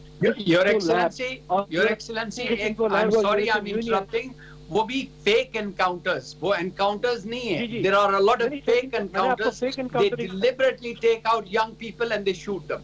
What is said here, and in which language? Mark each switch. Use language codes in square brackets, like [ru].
[en] Your Excellency, I'm sorry I'm interrupting. [ur] وہ بھی fake encounters, وہ encounters نہیں ہیں. [en] There are a lot of fake encounters. They deliberately take out young people and they shoot them.